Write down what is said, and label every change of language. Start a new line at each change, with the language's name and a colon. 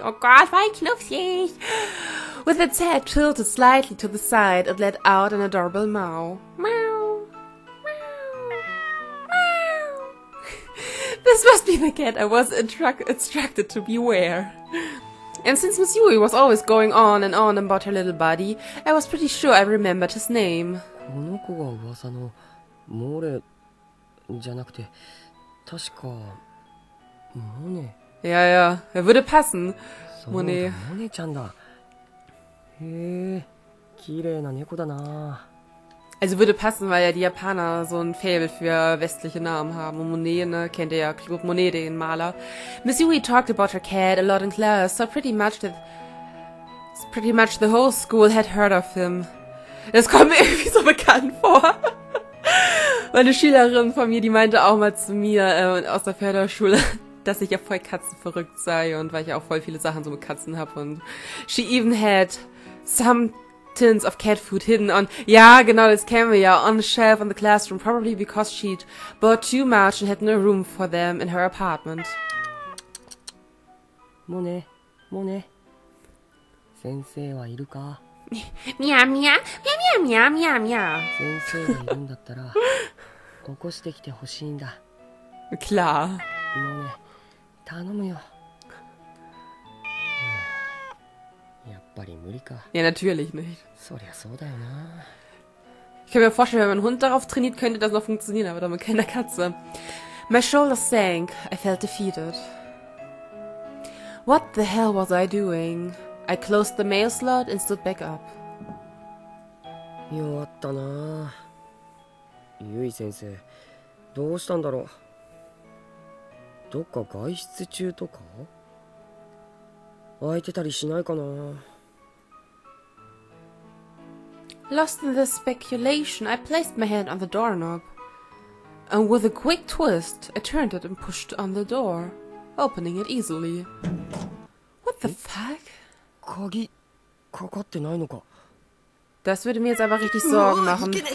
English: Oh God,
German: war knuffig!
English: With its head tilted slightly to the side, it let out an adorable meow. Meow! Meow! Meow! This must be the cat I was instructed to beware. And since Miss Yui was always going on and on about her little buddy, I was pretty sure I remembered his name.
Japanese: この子が噂のモレじゃなくて、確かモネ。
German: Ja, ja, er würde passen.
Japanese: そうだ、 Monet. モネちゃんだ。へえ、綺麗な猫だな。
German: Also würde passen, weil ja die Japaner so ein Faible für westliche Namen haben. Und Monet, ne, kennt ihr ja, Claude Monet, den Maler.
English: Miss Yui talked about her cat a lot in class, so pretty much the whole school had heard of him.
German: Das kommt mir irgendwie so bekannt vor. Meine Schülerin von mir, die meinte auch mal zu mir aus der Förderschule, dass ich ja voll katzenverrückt sei und weil ich ja auch voll viele Sachen so mit Katzen habe. Und
English: she even had some tins of cat food hidden on,
German: ja, genau, das kennen wir ja,
English: on a shelf in the classroom, probably because she'd bought too much and had no room for them in her apartment.
Japanese: Monet, Monet. 先生はいるか? Mia, mia, mia, mia, mia, mia. 先生がいるんだったら起こしてきてほしいんだ.
German: Klar.
Japanese: モネ、頼むよ. Ja, やっぱり無理か.
German: Ja, natürlich nicht.
Japanese: そりゃそうだよな.
German: Ich kann mir vorstellen, wenn man einen Hund darauf trainiert, könnte das noch funktionieren, aber damit keine Katze.
English: My shoulders sank. I felt defeated. What the hell was I doing? I closed the mail slot and stood back up.
Japanese: 弱ったな。ゆい先生、どうしたんだろう。どっか外出中とか？空いてたりしないかな。
English: Lost in this speculation, I placed my hand on the doorknob. And with a quick twist, I turned it and pushed on the door, opening it easily. What the fuck?
Japanese: 鍵かかってないのか。
German: Das würde mir jetzt aber richtig Sorgen machen.